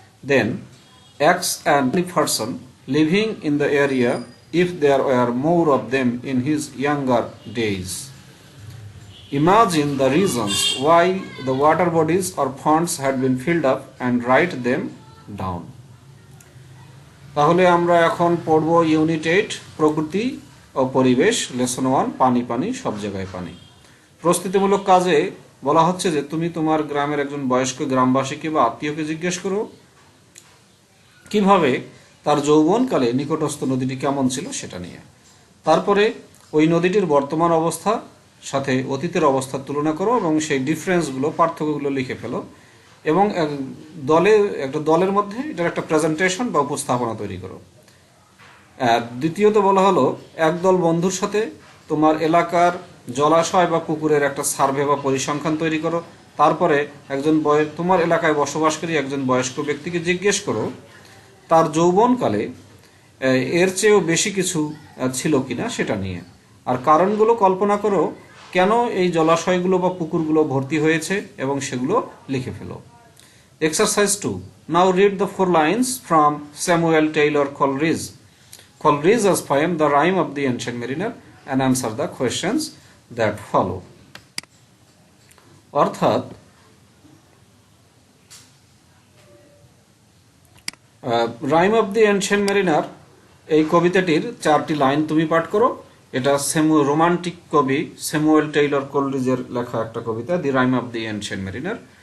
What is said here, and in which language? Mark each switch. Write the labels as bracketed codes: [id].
[en] Then, ask an person living in the area if there were more of them in his younger days. Imagine the reasons why the water bodies or ponds had been filled up and write them down. [bn] তাহলে আমরা এখন পড়ব unit 8 প্রকৃতি ও পরিবেশ lesson 1 পানি পানি সব জায়গায় পানি। প্রস্তুতিমূলক কাজে বলা হচ্ছে যে তুমি তোমার গ্রামের একজন বয়স্ক গ্রামবাসীকে বা আত্মীয়কে জিজ্ঞেস করো কিভাবে তার যৌবনকালে নিকটস্থ নদীটি কেমন ছিল সেটা নিয়ে। তারপরে ওই নদীটির বর্তমান অবস্থা সাথে অতীতের অবস্থার তুলনা করো এবং সেই ডিফারেন্সগুলো পার্থক্যগুলো লিখে ফেলো এবং একটা দলের মধ্যে এটার একটা প্রেজেন্টেশন বা উপস্থাপনা তৈরি করো। দ্বিতীয়ত বলা হলো একদল বন্ধুর সাথে তোমার এলাকার জলাশয় বা পুকুরের একটা সার্ভে বা পরিসংখ্যান তৈরি করো। তারপরে তোমার এলাকায় বসবাসকারী একজন বয়স্ক ব্যক্তিকে জিজ্ঞেস করো তার যৌবনকালে এর চেয়েও বেশি কিছু ছিল কিনা সেটা নিয়ে। আর কারণগুলো কল্পনা করো কেন এই জলাশয়গুলো বা পুকুরগুলো ভর্তি হয়েছে এবং সেগুলো লিখে ফেলো। [en] Exercise 2. Now read the 4 lines from Samuel Taylor Coleridge's poem The Rime of the Ancient Mariner and answer the questions that follow. [bn] অর্থাৎ rhyme of the ancient mariner এই কবিতাটির 4টি লাইন তুমি পাঠ করো। এটা রোমান্টিক কবি স্যামুয়েল টেইলর কোলরিজের লেখা একটা কবিতা দি rhyme of the ancient mariner.